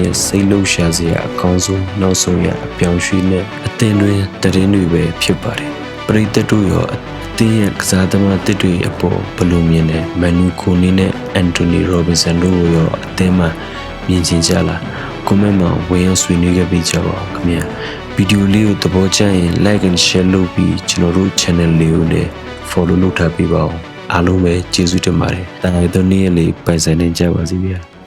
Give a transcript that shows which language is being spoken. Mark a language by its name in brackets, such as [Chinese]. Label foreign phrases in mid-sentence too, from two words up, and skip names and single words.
[Burmese] ရဲ့စိတ်လှုပ်ရှားစရာအကောင်းဆုံးနောက်ဆုံးရအပြောင်းရွှေ့နဲ့အသင်းတွင်သတင်းတွေပဲဖြစ်ပါတယ်။ပရိသတ်တို့ရောအသင်းရဲ့ကစားသမားတစ်တွေအပေါ်ဘယ်လိုမြင်လဲ။ Manu Kone နဲ့ Anthony Robinson တို့ရောအသင်းမှာမြင်ချင်ကြလား။ comment မှာဝင်ရောက်ဆွေးနွေးခဲ့ပေးကြပါဦးခင်ဗျာ။ဗီဒီယိုလေးကိုသဘောကျရင် [English] like and share [Burmese] လုပ်ပြီးကျွန်တော်တို့ channel လေးကိုလည်း follow လုပ်ထားပေးပါဦး။အားလုံးပဲကျေးဇူးတင်ပါတယ်။တာယာသောနေ့ရက်လေးပိုင်ဆိုင်နေကြပါစေဗျာ။